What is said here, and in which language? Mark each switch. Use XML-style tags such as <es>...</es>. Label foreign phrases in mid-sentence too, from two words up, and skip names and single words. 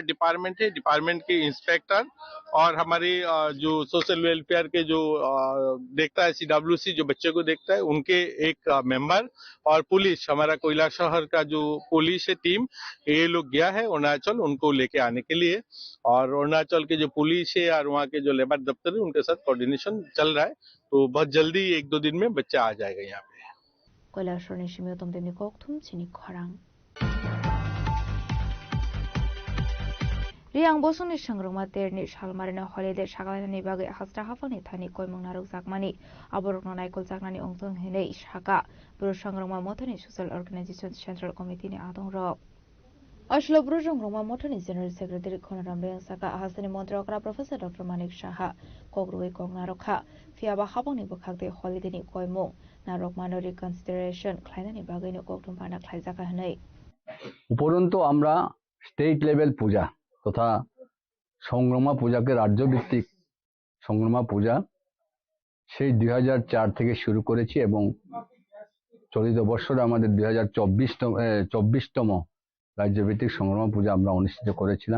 <hi>डिपार्टमेंट है डिपार्टमेंट के इंस्पेक्टर और हमारे जो</hi> <en>social welfare</en> <hi>के जो देखता है CWC जो बच्चे को देखता है उनके एक मेंबर और पुलिस हमारा कैलाशहर का जो पुलिस है टीम ये लोग गया है अरुणाचल उनको लेके आने के लिए और अरुणाचल के जो पुलिस है और वहाँ के जो लेबर दफ्तर है उनके साथ कोऑर्डिनेशन चल रहा है तो बहुत जल्दी 1-2 दिन में बच्चा आ जाएगा यहाँ पे</hi> <trp>कैलाशहर ने शिमियो तमदेमनि कोकथुम चिनी खरांग Riang bosoni sangrungma terni salmarina holiday sagalani bagai hasra hafalni thani koimung naruk zakmani aborokno naikol zaknani ongtong hinei shaka bro sangrungma motani</trp> <en>social organization central committee</en> <trp>ni adong rok Ashlo bro sangrungma motani</trp> <en>general secretary</en> <trp>Khonaram Reng Saka hasani montrokra professor Dr. Manik Shaha kogrui kong narokha fiaba habangni bukhakte holiday ni koimung narok manori consideration khlainani bagai ni koktum pana khlaijaka hinei</trp> <bn>উপরন্তু আমরা</bn> <en>state level</en> <bn>পূজা তথা সংগ্রামা পূজাকে রাজ্যভিত্তিক সংগ্রামা পূজা সেই 2004 থেকে শুরু করেছি এবং চলিত বছরে আমাদের 2024তম রাজ্যভিত্তিক সংগ্রামা পূজা আমরা অনুষ্ঠিত করেছিলাম।</bn>